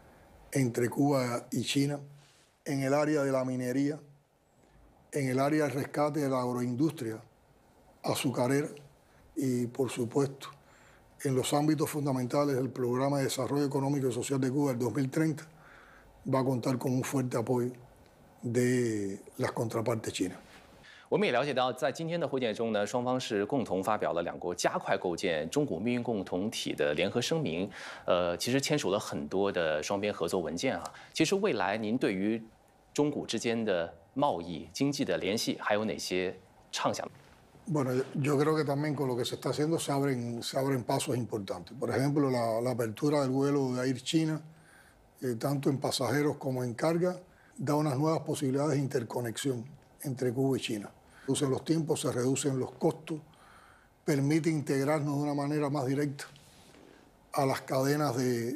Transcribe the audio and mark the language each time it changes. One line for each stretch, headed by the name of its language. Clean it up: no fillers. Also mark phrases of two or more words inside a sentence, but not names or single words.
Spanish: y China, en el área de la minería, en el área del rescate de la agroindustria azucarera y, por supuesto, en los ámbitos fundamentales del Programa de Desarrollo Económico y Social de Cuba del 2030, va a contar con un fuerte apoyo de las contrapartes chinas.
Chinese: 我们也了解到，在今天的会见中呢，双方是共同发表了两国加快构建中古命运共同体的联合声明。其实签署了很多的双边合作文件啊。其实未来您对于中古之间的贸易、经济的联系还有哪些畅想？
Spanish: Bueno, yo creo que también con lo que se está haciendo se abren pasos importantes. Por ejemplo, la apertura del vuelo de Air China, tanto en pasajeros como en carga, da unas nuevas posibilidades de interconexión entre Cuba y China. Reducen los tiempos, se reducen los costos, permite integrarnos de una manera más directa a las cadenas de